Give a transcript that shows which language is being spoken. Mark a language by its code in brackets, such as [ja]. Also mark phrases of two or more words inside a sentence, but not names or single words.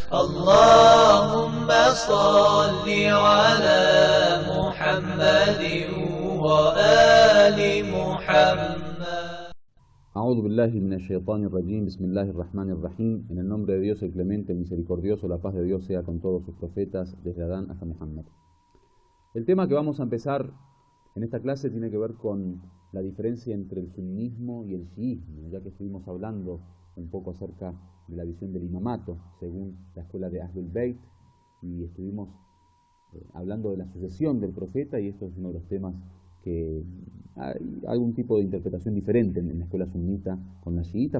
[ar] اللهم صل على محمد وآل محمد. أعوذ بالله من الشيطان الرجيم. بسم الله الرحمن الرحيم. [es] En el nombre de Dios, el clemente, el misericordioso, la paz de Dios sea con todos sus profetas, desde Adán hasta Muhammad. El tema que vamos a empezar en esta clase tiene que ver con la diferencia entre el sunnismo y el chiismo, ya que estuvimos hablando un poco acerca de la visión del imamato, según la escuela de Ahlul Bayt, y estuvimos hablando de la sucesión del profeta, y esto es uno de los temas que hay algún tipo de interpretación diferente en la escuela sunnita con la chiita.